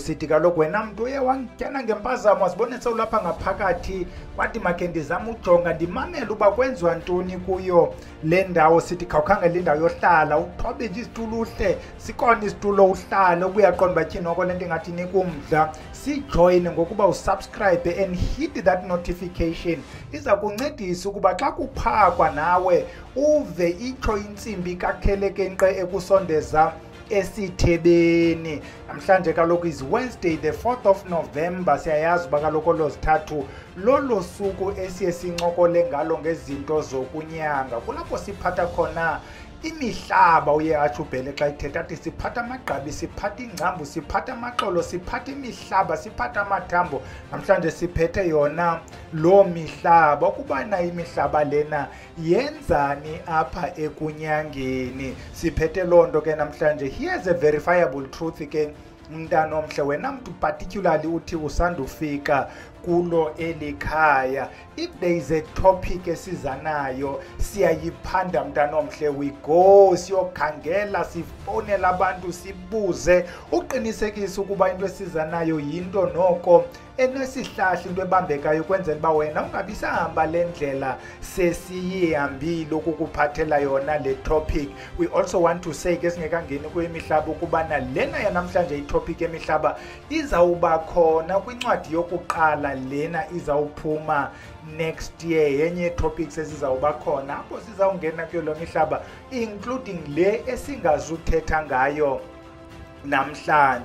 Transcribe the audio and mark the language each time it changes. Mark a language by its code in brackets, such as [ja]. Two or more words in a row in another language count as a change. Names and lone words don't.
[xh] Sithi kaloku wena mntu uye wangityana ngempazamo wasibone sewulapha ngaphakathi wathi makhe ndizama ujonga ndimamele uba kwenziwa ntoni kuyo le ndawo. Sithi khawukhangela indawo yohlala uthobe nje isitulo uhle, sikona isitulo uhlale ukuyaqonda uba tyhini oko le nto ingathi nikumdla. Sijoyine ngokuba usubscribe [en] and hit that notification. [xh] Iza kuncedisa ukuba xa kuphakwa nawe uve itsho intsimbi kakhelekенqe ekusondeza esithebeni. Namhlanje kaloku [en] is Wednesday the 4th of November. [xh] Siyayazi uba kaloku lozithathu lolo suku esiye sincokole ngalo ngezinto zokunyanga. Kulapho siphatha khona imihlaba uye atsho ubhele xa ithetha athi siphatha amagqabi, siphatha ingcambu, siphatha amaxolo, siphatha imihlaba, siphatha amathambo. Namhlanje siphethe yona lo mihlaba. Ukuba na imihlaba lena yenzani apha ekunyangeni, siphethe loo nto ke namhlanje. [en] Here's a verifiable truth [xh] ke mntana omhle, wena mntu particularly uthi usandufika kulo elikhaya. [en] If there is a topic [xh] esiza nayo siyayiphanda mntana omhle, [en] we go [xh] siyokhangela, sifonela abantu, sibuze uqinisekisa ukuba into esiza nayo yinto noko enesihlahla, into ebambekayo ukwenzela uba wena ungabi sahamba le ndlela sesiyihambile ukukuphathela yona le topic. [en] We also want to say [xh] ke singekangeni kwemihlaba ukubana lena yanamhlanje itopic emihlaba izawuba khona kwincwadi yokuqala lena izawuphuma [en] next year. [xh] Yenye topics ezizawuba khona apho sizawungena kuyo lo mihlaba, including le esingazuthetha ngayo namhlanje.